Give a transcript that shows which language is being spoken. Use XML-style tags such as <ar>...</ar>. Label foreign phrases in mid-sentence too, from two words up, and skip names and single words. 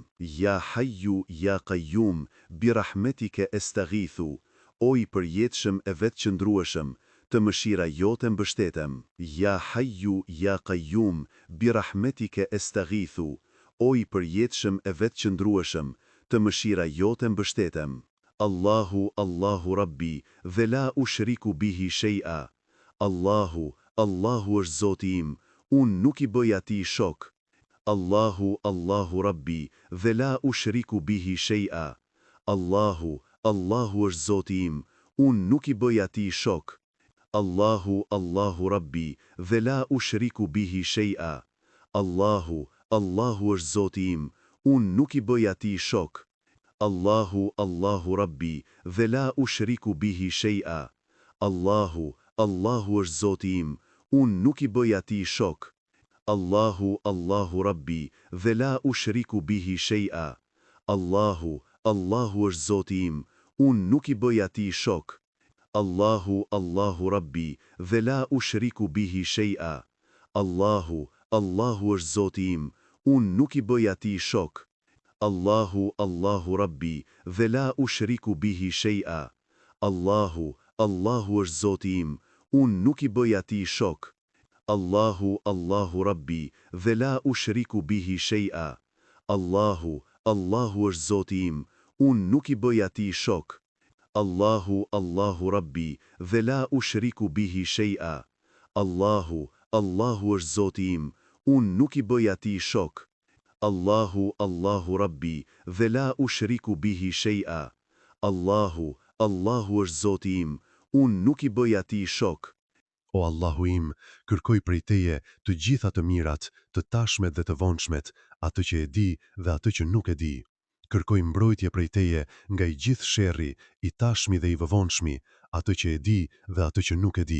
<ar>يا حي يا قيوم برحمتك أستغيث,</ar> <sq>o i përjetshëm e vetëqëndrueshëm, të mëshira jote mbështetem. Ja Hayyu ja Qayyum, bi rahmetike estaghithu, o i përjetshëm e vetëqëndrueshëm, të mëshira jote mbështetem.</sq> <ar>الله الله ربي, dhe لا أشرك به شيئا.</ar> <sq>Allahu, Allahu është Zoti im, unë nuk i bëj atij shok.</sq> <ar>الله الله ربي, dhe لا أشرك به شيئا.</ar> <sq>Allahu, Allahu është Zoti im, unë nuk i bëj atij shok.</sq> <ar>الله الله ربي, dhe لا أشرك به شيئا.</ar> <sq>Allahu, Allahu është Zoti im, unë nuk i bëj atij shok.</sq> <ar>الله الله ربي, dhe لا أشرك به شيئا.</ar> <sq>Allahu, Allahu është Zoti im, unë nuk i bëj atij shok.</sq> <ar>الله الله ربي, dhe لا أشرك به شيئا.</ar> <sq>Allahu, Allahu është Zoti im, unë nuk i bëj atij shok.</sq> <ar>الله الله ربي, dhe لا أشرك به شيئا.</ar> <sq>Allahu, Allahu është Zoti im, unë nuk i bëj atij shok.</sq> <ar>الله الله ربي, dhe لا أشرك به شيئا.</ar> <sq>Allahu, Allahu është Zoti im, unë nuk i bëj atij shok.</sq> <ar>الله الله ربي, dhe لا أشرك به شيئا.</ar> <sq>Allahu, Allahu është Zoti im, unë nuk i bëj atij shok.</sq> <ar>الله الله ربي, dhe لا أشرك به شيئا.</ar> <sq>Allahu, Allahu është Zoti im, unë nuk i bëj atij shok.</sq> <ar>الله الله ربي, dhe لا أشرك به شيئا.</ar> <sq>Allahu, Allahu është Zoti im, unë nuk i bëj atij shok. O Allahu im, kërkoj prej Teje të gjitha të mirat, të tashmet dhe të vonshmet, atë që e di dhe atë që nuk e di. Kërkoj mbrojtje prej Teje nga i gjithë sherri, i tashmi dhe i vëvonshmi, atë që e di dhe atë që nuk e di.</sq>